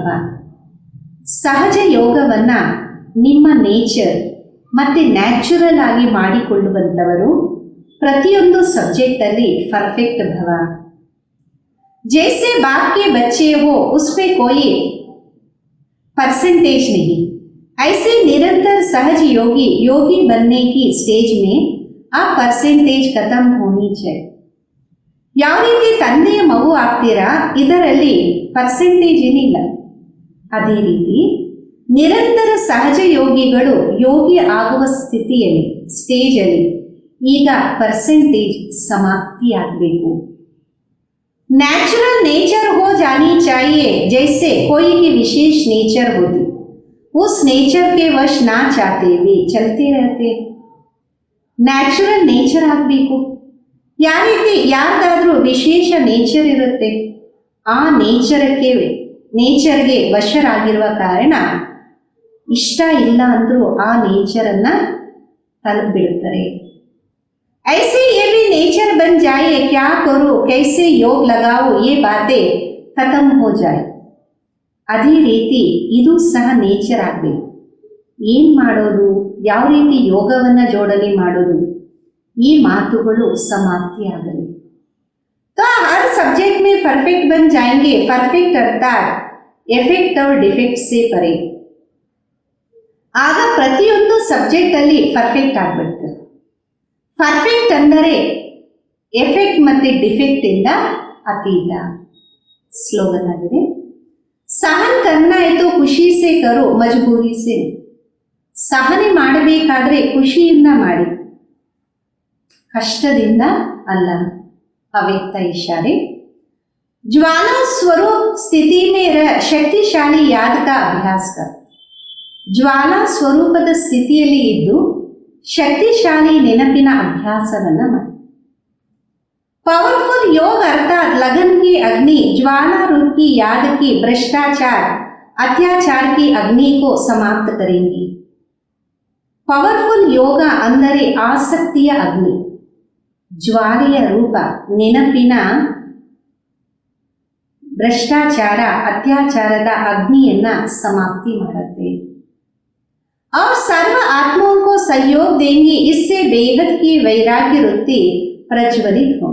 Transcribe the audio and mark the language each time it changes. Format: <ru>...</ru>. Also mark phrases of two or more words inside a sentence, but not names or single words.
<kn>ಸಹಜ ಯೋಗವನ್ನ ನಿಮ್ಮ ನೇಚರ್ ಮತ್ತೆ ನ್ಯಾಚುರಲ್ ಆಗಿ ಮಾಡಿಕೊಳ್ಳುವಂಥವರು ಪ್ರತಿಯೊಂದು ಸಬ್ಜೆಕ್ಟ್ ಅಲ್ಲಿ ಪರ್ಫೆಕ್ಟ್ ಭವ.</kn> <hi>जैसे बाप के बच्चे हो उस पे कोई परसेंटेज नहीं, ऐसे निरंतर सहज योगी बनने की स्टेज में आ परसेंटेज खत्म होनी चाहिए.</hi> <kn>ಯಾವ ರೀತಿ ತಂದೆಯ ಮಗು ಆಗ್ತೀರಾ ಇದರಲ್ಲಿ ಪರ್ಸೆಂಟೇಜ್ ಏನಿಲ್ಲ, ಅದೇ ರೀತಿ ನಿರಂತರ ಸಹಜ ಯೋಗಿಗಳು ಯೋಗಿ ಆಗುವ ಸ್ಥಿತಿಯಲ್ಲಿ ಸ್ಟೇಜಲ್ಲಿ ಈಗ ಪರ್ಸೆಂಟೇಜ್ ಸಮಾಪ್ತಿಯಾಗಬೇಕು.</kn> <hi>नेचुरल नेचर हो जानी चाहिए, जैसे कोई की विशेष नेचर होती, उस नेचर के वश ना चाहते भी चलते रहते.</hi> <kn>ನ್ಯಾಚುರಲ್ ನೇಚರ್ ಆಗಬೇಕು. ಯಾವ ರೀತಿ ಯಾರ್ದಾದ್ರೂ ವಿಶೇಷ ನೇಚರ್ ಇರುತ್ತೆ, ಆ ನೇಚರ್ಗೆ ವಶರಾಗಿರುವ ಕಾರಣ ಇಷ್ಟ ಇಲ್ಲ ಅಂದರೂ ಆ ನೇಚರನ್ನು ತಲುಪಿಬಿಡುತ್ತಾರೆ.</kn> <hi>ऐसे ये भी नेचर बन जाए, क्या करो कैसे योग लगाओ ये बातें खत्म हो जाए.</hi> <kn>ಅದೇ ರೀತಿ ಇದು ಸಹ ನೇಚರ್ ಆಗಬೇಕು. ಏನು ಮಾಡೋದು, ಯಾವ ರೀತಿ ಯೋಗವನ್ನು ಜೋಡಣೆ ಮಾಡೋದು, ಈ ಮಾತುಗಳು ಸಮಾಪ್ತಿಯಾಗಲಿ.</kn> <hi>तो हर सब्जेक्ट में परफेक्ट बन जाएंगे. परफेक्ट अर्थात ಎಫೆಕ್ಟ್ और ಡಿಫೆಕ್ಟ್ से परे.</hi> <kn>ಆಗ ಪ್ರತಿಯೊಂದು ಸಬ್ಜೆಕ್ಟ್ ಅಲ್ಲಿ ಪರ್ಫೆಕ್ಟ್ ಆಗ್ಬಿಡ್ತಾರೆ. ಪರ್ಫೆಕ್ಟ್ ಅಂದರೆ ಎಫೆಕ್ಟ್ ಮತ್ತು ಡಿಫೆಕ್ಟ್ ಇಂದ ಅತೀತ. ಸ್ಲೋಗನ್ ಆಗಿದೆ,</kn> <hi>सहन करना है तो खुशी से करो, मजबूरी से.</hi> <kn>ಸಹನೆ ಮಾಡಬೇಕಾದ್ರೆ ಖುಷಿಯಿಂದ ಮಾಡಿ, ಕಷ್ಟದಿಂದ ಅಲ್ಲ. ಅವ್ಯಕ್ತ ಇಶಾರೆ.</kn> <hi>ज्वाला स्वरूप स्थिति में शक्तिशाली याद का अभ्यास कर.</hi> <kn>ಜ್ವಾಲಾ ಸ್ವರೂಪದ ಸ್ಥಿತಿಯಲ್ಲಿ ಇದ್ದು ಶಕ್ತಿಶಾಲಿ ನೆನಪಿನ ಅಭ್ಯಾಸವನ್ನು ಮಾಡಿ.</kn> <hi>पावरफुल योग अर्थात लगन की अग्नि ज्वाला रूप की याद की भ्रष्टाचार अत्याचार की अग्नि को समाप्त करेंगी.</hi> <kn>ಪವರ್ಫುಲ್ ಯೋಗ ಅಂದರೆ ಆಸಕ್ತಿಯ ಅಗ್ನಿ, ಜ್ವಾಲೆಯ ರೂಪ ನೆನಪಿನ ಭ್ರಷ್ಟಾಚಾರ ಅತ್ಯಾಚಾರದ ಅಗ್ನಿಯನ್ನ ಸಮಾಪ್ತಿ ಮಾಡುತ್ತೆ.</kn> <hi>और सर्व आत्माओं को सहयोग देंगे, इससे बेहद की वैराग्य वृत्ति ಪ್ರಜ್ವಲಿತ हो.</hi>